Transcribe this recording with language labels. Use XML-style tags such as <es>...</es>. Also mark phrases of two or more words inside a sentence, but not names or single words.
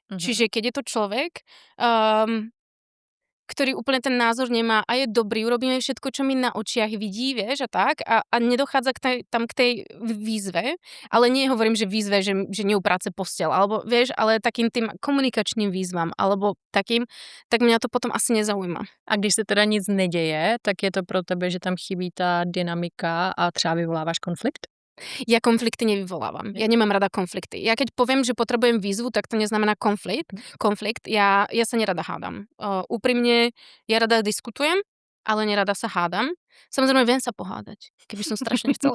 <sk>Čiže keď je to človek, ktorý úplne ten názor nemá a je dobrý, urobíme všetko, čo mi na očiach vidí, vieš, a tak, a nedochádza tam k tej výzve, ale nie hovorím, že výzve, že neupráce posteľ, alebo vieš, ale takým tým komunikačným výzvam, alebo takým, tak mňa to potom asi nezaujíma.</sk> <cs>A když se teda nic neděje, tak je to pro tebe, že tam chybí ta dynamika a třeba vyvoláváš konflikt?</cs> <sk>Ja konflikty nevyvolávam. Ja nemám rada konflikty. Ja keď poviem, že potrebujem výzvu, tak to neznamená konflikt. Ja sa nerada hádam. Úprimne, ja rada diskutujem, ale nerada sa hádam. Samozrejme, viem sa pohádať, keby som strašne chcela.</sk>